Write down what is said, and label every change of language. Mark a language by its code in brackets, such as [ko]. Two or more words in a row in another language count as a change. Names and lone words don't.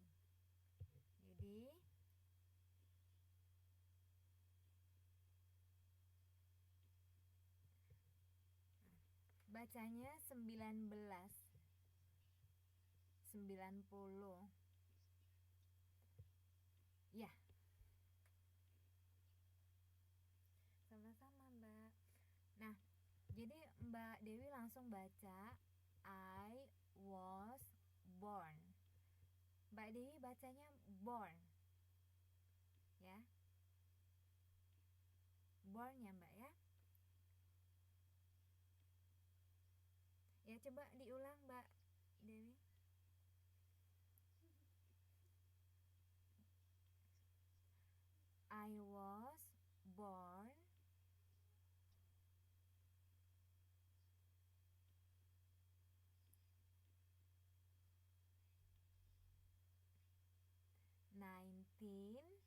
[id] Jadi bacanya 19 90. Ya, sama-sama Mbak. Nah, jadi Mbak Dewi langsung baca [en] I was born. [id] Mbak Dewi bacanya born ya. Born ya Mbak ya. Ya coba diulang Mbak Dewi. [en] I was born nineteen.